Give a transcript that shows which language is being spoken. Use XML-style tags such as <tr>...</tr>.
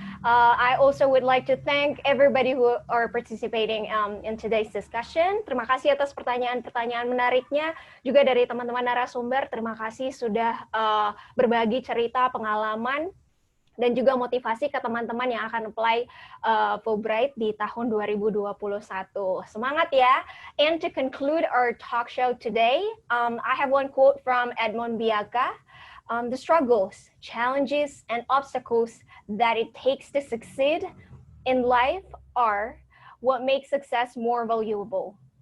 <en>I also would like to thank everybody who are participating in today's discussion.</en> <id>Terima kasih atas pertanyaan-pertanyaan menariknya, juga dari teman-teman narasumber. Terima kasih sudah berbagi cerita, pengalaman, dan juga motivasi ke teman-teman yang akan apply Fulbright di tahun 2021. Semangat ya!</id> <en>And to conclude our talk show today, I have one quote from Edmond Biaka. The struggles, challenges, and obstacles that it takes to succeed in life are what makes success more valuable.</en>